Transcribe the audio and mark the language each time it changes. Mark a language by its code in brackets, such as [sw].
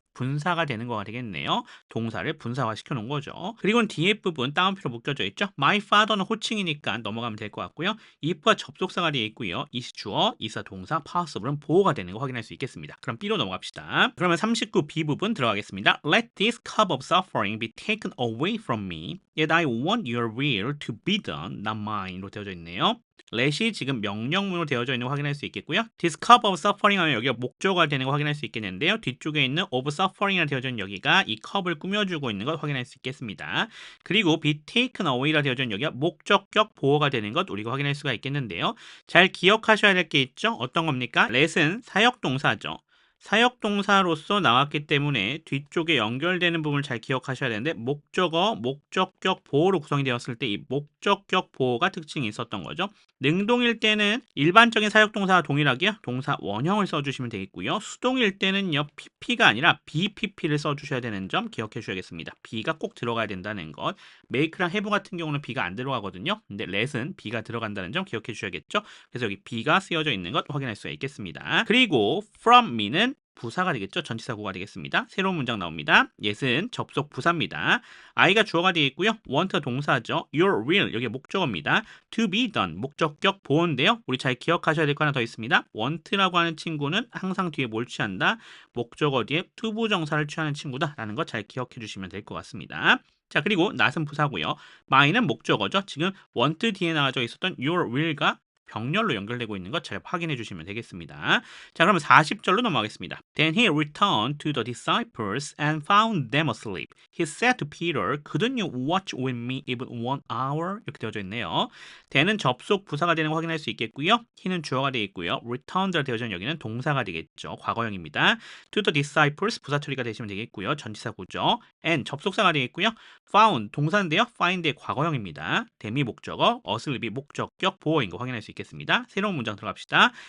[ko] 분사가 되는 거가 되겠네요. 동사를 분사화 시켜놓은 거죠. 그리고 뒤에 부분 따옴표로 묶여져 있죠. [en] My father [ko] 는 호칭이니까 넘어가면 될 것 같고요. if가 접속사가 되어 있고요. is 주어, is가 동사, possible은 보호가 되는 거 확인할 수 있겠습니다. 그럼 B로 넘어갑시다. 그러면 39B 부분 들어가겠습니다. [en] Let this cup of suffering be taken away from me. Yet I want your will to be done, not mine로 [ko] 되어져 있네요. let이 지금 명령문으로 되어져 있는 거 확인할 수 있겠고요. [en] This cup of suffering [ko] 하면 여기가 목적어가 되는 거 확인할 수 있겠는데요. 뒤쪽에 있는 [en] of suffering [ko] 이라 되어져 있는 여기가 이 컵을 꾸며주고 있는 것 확인할 수 있겠습니다. 그리고 [en] be taken away [ko] 라 되어져 있는 여기가 목적격 보호가 되는 것 우리가 확인할 수가 있겠는데요. 잘 기억하셔야 될 게 있죠. 어떤 겁니까? let은 사역동사죠. 사역동사로서 나왔기 때문에 뒤쪽에 연결되는 부분을 잘 기억하셔야 되는데 목적어, 목적격 보호로 구성이 되었을 때 이 목적격 보호가 특징이 있었던 거죠. 능동일 때는 일반적인 사역동사와 동일하게 동사 원형을 써주시면 되겠고요. 수동일 때는요 pp가 아니라 bpp를 써주셔야 되는 점 기억해 주셔야겠습니다. b가 꼭 들어가야 된다는 것. make랑 have 같은 경우는 b가 안 들어가거든요. 근데 let은 b가 들어간다는 점 기억해 주셔야겠죠. 그래서 여기 b가 쓰여져 있는 것 확인할 수가 있겠습니다. 그리고 [en] from me [ko] 는 부사가 되겠죠. 전치사구가 되겠습니다. 새로운 문장 나옵니다. yes은 접속 부사입니다. I가 주어가 되어 있고요. want가 동사죠. [en] your will [ko] 여기 목적어입니다. [en] to be done [ko] 목적격 보호인데요. 우리 잘 기억하셔야 될 거 하나 더 있습니다. want라고 하는 친구는 항상 뒤에 뭘 취한다? 목적어 뒤에 to 부정사를 취하는 친구다라는 거 잘 기억해 주시면 될 것 같습니다. 자, 그리고 not은 부사고요. my는 목적어죠. 지금 want 뒤에 나와져 있었던 your will과 병렬로 연결되고 있는 것 잘 확인해 주시면 되겠습니다. 자, 그러면 40절로 넘어가겠습니다. [en] Then he returned to the disciples and found them asleep. He said to Peter, couldn't you watch with me even 1 hour? [ko] 이렇게 되어져 있네요. then은 접속 부사가 되는 거 확인할 수 있겠고요. he는 주어가 되어 있고요. returned가 되어져 있는 여기는 동사가 되겠죠. 과거형입니다. [en] to the disciples [ko] 부사 처리가 되시면 되겠고요. 전치사구죠. and 접속사가 되겠고요. found 동사인데요. find의 과거형입니다. them이 목적어, asleep이 목적격 보어인 거 확인할 수 있겠습니다. 새로운 문장 들어갑시다.